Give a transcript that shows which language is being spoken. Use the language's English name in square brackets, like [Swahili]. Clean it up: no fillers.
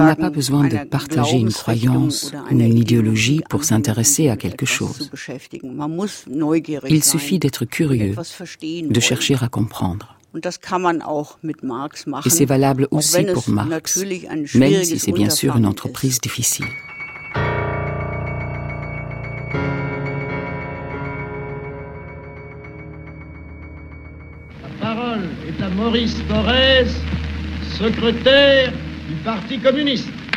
[French] On n'a pas besoin de partager une croyance ou une idéologie pour s'intéresser à quelque chose. [German] Man muss neugierig sein. [French] Il suffit d'être curieux, de chercher à comprendre. [German] Und das kann man auch mit Marx machen. [French] Et c'est valable aussi pour Marx, même si c'est bien sûr une entreprise difficile. La parole est à Maurice Borès, secrétaire du Parti communiste.